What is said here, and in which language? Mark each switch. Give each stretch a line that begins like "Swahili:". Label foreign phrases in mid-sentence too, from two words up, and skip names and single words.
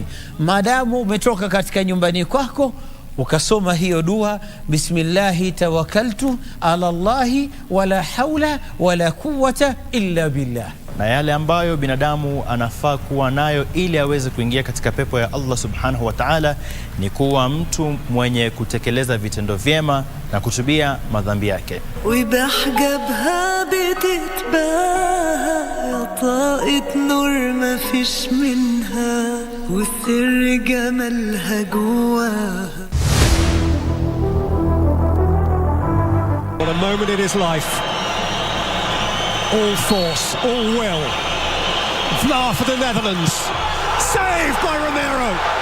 Swahili: Madamu umetoka katika nyumbani kwako ukasoma hiyo dua,
Arabic: بسم الله توكلت على الله ولا حول ولا قوة إلا بالله.
Swahili: Na yale ambayo binadamu anafaa kuwa nayo ili aweze kuingia katika pepo ya Allah
Arabic: سبحانه وتعالى
Swahili: ni kuwa mtu mwenye kutekeleza vitendo vyema na kutubia madhambi yake.
Arabic: وبحجبها بتتباهى يا طاقة نور ما فيش منها والسر جمالها جواها.
English: What a moment in his life. All force, all will. Vlaar for the Netherlands. Saved by Romero.